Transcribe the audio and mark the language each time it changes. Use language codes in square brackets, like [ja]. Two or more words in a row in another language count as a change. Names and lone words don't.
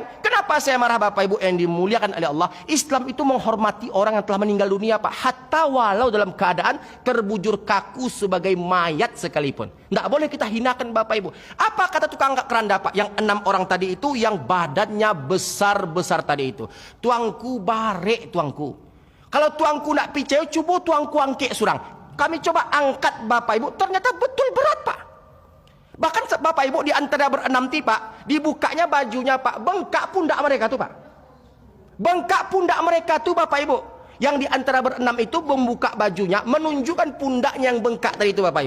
[id] Kenapa saya marah Bapak Ibu yang dimuliakan oleh Allah? Islam itu menghormati orang yang telah meninggal dunia Pak. Hatta walau dalam keadaan terbujur kaku sebagai mayat sekalipun. Tidak boleh kita hinakan Bapak Ibu. Apa kata tukang angkat keranda Pak? Yang 6 orang tadi itu yang badannya besar-besar tadi itu. [min] Tuangku barek tuangku. Kalau tuangku nak picau, coba tuangku angkek surang. [id] Kami coba angkat Bapak Ibu. Ternyata betul berat Pak. Bahkan Bapak Ibu di antara berenam ti Pak, dibukanya bajunya Pak, bengkak pundak mereka tuh Pak. Bengkak pundak mereka tuh Bapak Ibu. Yang di antara berenam itu membuka bajunya, menunjukkan pundaknya yang bengkak tadi itu Bapak Ibu.